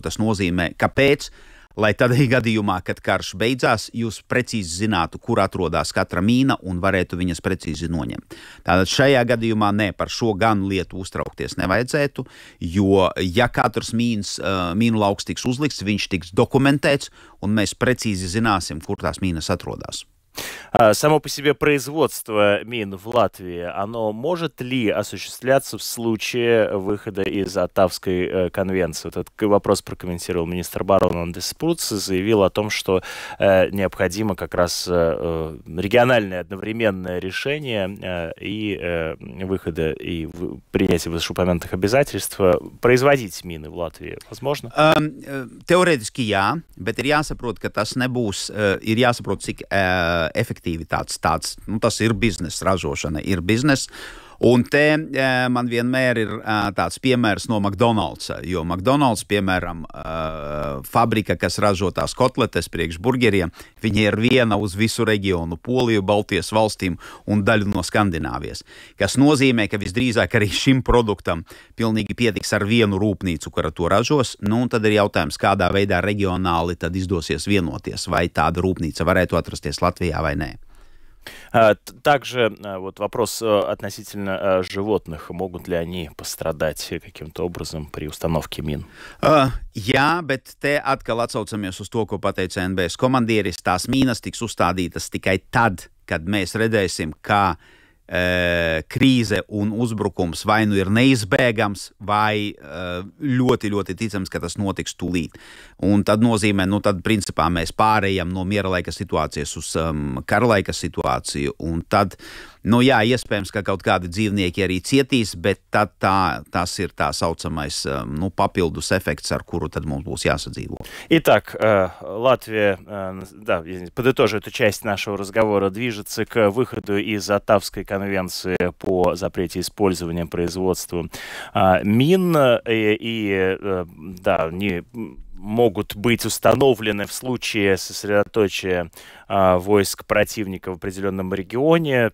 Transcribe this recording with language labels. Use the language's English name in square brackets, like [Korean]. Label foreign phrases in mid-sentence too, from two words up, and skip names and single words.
[Latvian] Tas nozīmē, kāpēc, lai tādā gadījumā, kad karš beidzās, jūs precīzi zinātu, kur atrodas katra mīna un varētu viņas precīzi noņemt. Tātad šajā gadījumā par šo gan lietu uztraukties nevajadzētu, jo ja katrs mīnu lauks tiks uzlikts, viņš tiks dokumentēts un mēs precīzi zināsim, kur tās mīnas atrodas. [Russian] Само по себе производство мин в Латвии, оно может ли осуществляться в случае выхода из Оттавской конвенции? Этот вопрос прокомментировал министр обороны Андес Спруц и заявил о том, что необходимо как раз региональное одновременное решение и выхода, и принятие вышеупомянутых обязательств производить мины в Латвии. Возможно? [Latvian] Teorētiski jā, bet ir jāsaprot, ka tas nebūs, ir jāsaprot, cik efektivitātes tāds, tas ir biznesa, ražošana ir biznesa, un te man vienmēr ir tāds piemērs no McDonald's, jo McDonald's, piemēram, fabrika, kas ražo tās kotletes priekš burgeriem, viņa ir viena uz visu reģionu, Poliju, Baltijas valstīm un daļu no Skandināvijas, kas nozīmē, ka visdrīzāk arī šim produktam pilnīgi pietiks ar vienu rūpnīcu, kura to ražos, un tad ir jautājums, kādā veidā reģionāli tad izdosies vienoties, vai tāda rūpnīca varētu atrasties Latvijā vai nē. [Russian] Также вот вопрос относительно животных. Могут ли они пострадать каким-то образом при установке мин? [Latvian] Jā, bet te atkal atsaucamies uz to, ko pateica NBS komandieris. Tās mīnas tiks uzstādītas tikai tad, kad mēs redzēsim, kā krīze un uzbrukums vai nu ir neizbēgams, vai ļoti, ļoti ticams, ka tas notiks tūlīt. Un tad nozīmē, tad principā mēs pārējām no miera laika situācijas uz kara laika situāciju, un tad, jā, iespējams, ka kaut kādi dzīvnieki arī cietīs, bet tad tas ir tā saucamais, papildus efekts, ar kuru tad mums būs jāsadzīvo. [Russian] Итак, Латвия, подытожив эту часть нашего разговора, движется к выходу из Оттавской конвенции по запрете использования, производства мин, они могут быть установлены в случае сосредоточия войск противника в определенном регионе.